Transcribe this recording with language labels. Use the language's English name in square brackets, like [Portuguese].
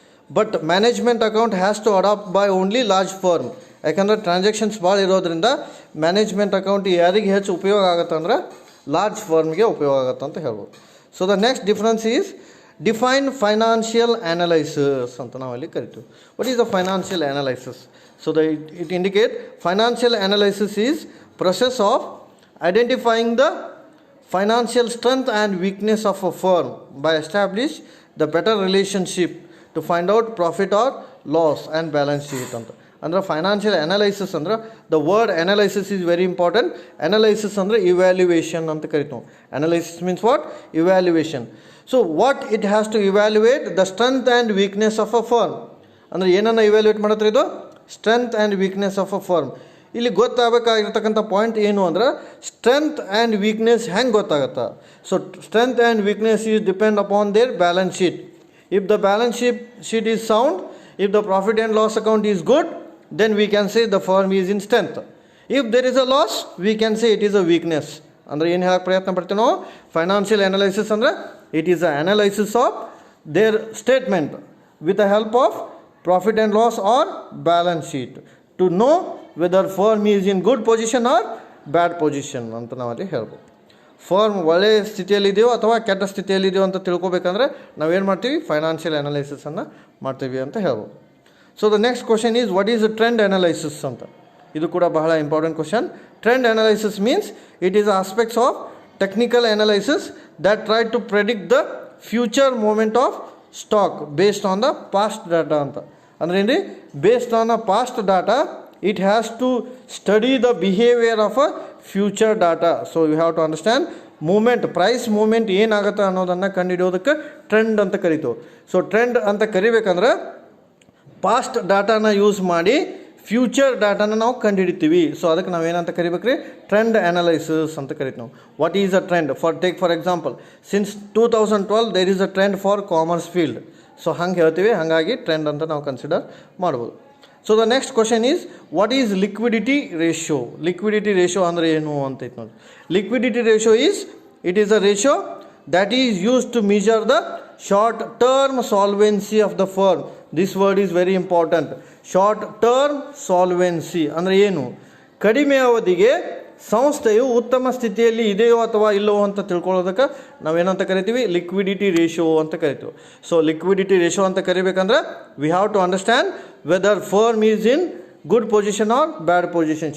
[English] But management account has to adopt by only large firm. [Kannada] ಯಾಕಂದರೆ transactions ಭಾಳ ಇರೋದ್ರಿಂದ management account ಯಾರಿಗೆ ಹೆಚ್ಚು ಉಪಯೋಗ ಆಗುತ್ತೆ ಅಂದ್ರೆ ಲಾರ್ಜ್ ಫರ್ಮ್ಗೆ ಉಪಯೋಗ ಆಗುತ್ತೆ ಅಂತ ಹೇಳ್ಬೋದು. [English] so the next difference is define financial analysis [Kannada] ಅಂತ ನಾವಲ್ಲಿ ಕರಿತೀವಿ. [English] What is the financial analysis? So it indicate financial analysis is process of identifying the financial strength and weakness of a firm by establish the better relationship to find out profit or loss and balance sheet ಅಂತ. ಅಂದರೆ financial analysis ಅಂದ್ರೆ the word analysis is very important. Analysis ಅಂದರೆ evaluation ಅಂತ ಕರಿತೀವಿ. Analysis means what, evaluation. So what it has to evaluate the strength and weakness of a firm. ಅಂದರೆ ಏನನ್ನು evaluate ಮಾಡತ್ರಿ, ಇದು strength and weakness of a firm. [Kannada] ಇಲ್ಲಿ ಗೊತ್ತಾಗಬೇಕಾಗಿರ್ತಕ್ಕಂಥ point ಏನು ಅಂದ್ರೆ strength and weakness ಹೆಂಗೆ ಗೊತ್ತಾಗುತ್ತೆ. [English] So strength and weakness is depend upon their balance sheet. If the balance sheet is sound, if the profit and loss account is good, then we can say the firm is in strength. If there is a loss, we can say it is a weakness [Kannada] ಅಂದರೆ ಏನು ಹೇಳಕ್ಕೆ ಪ್ರಯತ್ನ ಪಡ್ತೀವಿ ನಾವು? [English] financial analysis ಅಂದರೆ it is a analysis of their statement with the help of profit and loss or balance sheet to know whether firm is in good position or bad position [Kannada] ಅಂತ ನಾವಲ್ಲಿ ಹೇಳ್ಬೋದು. ಫರ್ಮ್ ಒಳ್ಳೆಯ ಸ್ಥಿತಿಯಲ್ಲಿದೆಯೋ ಅಥವಾ ಕೆಟ್ಟ ಸ್ಥಿತಿಯಲ್ಲಿದೆಯೋ ಅಂತ ತಿಳ್ಕೊಬೇಕಂದ್ರೆ ನಾವೇನು ಮಾಡ್ತೀವಿ? ಫೈನಾನ್ಷಿಯಲ್ ಅನಾಲಿಸಿಸನ್ನು ಮಾಡ್ತೀವಿ ಅಂತ ಹೇಳ್ಬೋದು. [English] So the next question is what is trend analysis ಅಂತ. ಇದು ಕೂಡ ಬಹಳ important question. Trend analysis means it is aspects of technical analysis that try to predict the future movement of stock based on the past data ಅಂತ. [Kannada] ಅಂದ್ರೆ ಏನು ರೀ? [English] Based on a past data it has to study the behaviour of a future data. So you have to understand movement, [Kannada] price moment ಏನಾಗುತ್ತೆ ಅನ್ನೋದನ್ನು ಕಂಡುಹಿಡಿಯೋದಕ್ಕೆ trend ಅಂತ ಕರಿತೀವಿ. So trend ಅಂತ ಕರಿಬೇಕಂದ್ರೆ past ಡಾಟಾನ use ಮಾಡಿ ಫ್ಯೂಚರ್ ಡಾಟಾನ ನಾವು ಕಂಡುಹಿಡಿತೀವಿ. ಸೊ ಅದಕ್ಕೆ ನಾವೇನಂತ ಕರಿಬೇಕ್ರಿ? ಟ್ರೆಂಡ್ ಅನಾಲಿಸಿಸ್ ಅಂತ ಕರಿತೀವಿ ನಾವು. [English] What is a trend? For example since 2012 there is a trend for commerce field. [Kannada] So ಹಂಗೆ ಹೇಳ್ತೀವಿ, ಹಾಗಾಗಿ ಟ್ರೆಂಡ್ ಅಂತ ನಾವು ಕನ್ಸಿಡರ್ ಮಾಡ್ಬೋದು. [English] So the next question is what is liquidity ratio? [Kannada] Liquidity ratio ಅಂದರೆ ಏನು ಅಂತ ಐತೆ ನೋಡಿ. [English] Liquidity ratio it is a ratio that is used to measure the short term solvency of the firm. This word is very important. Short term solvency [Kannada] ಅಂದರೆ ಏನು? ಕಡಿಮೆ ಅವಧಿಗೆ ಸಂಸ್ಥೆಯು ಉತ್ತಮ ಸ್ಥಿತಿಯಲ್ಲಿ ಇದೆಯೋ ಅಥವಾ ಇಲ್ಲವೋ ಅಂತ ತಿಳ್ಕೊಳ್ಳೋದಕ್ಕೆ ನಾವೇನಂತ ಕರಿತೀವಿ? ಲಿಕ್ವಿಡಿಟಿ ರೇಷಿಯೋ ಅಂತ ಕರಿತೀವಿ. [English] So liquidity ratio ಅಂತ ಕರಿಬೇಕಂದ್ರೆ we have to understand whether firm is in good position or bad position.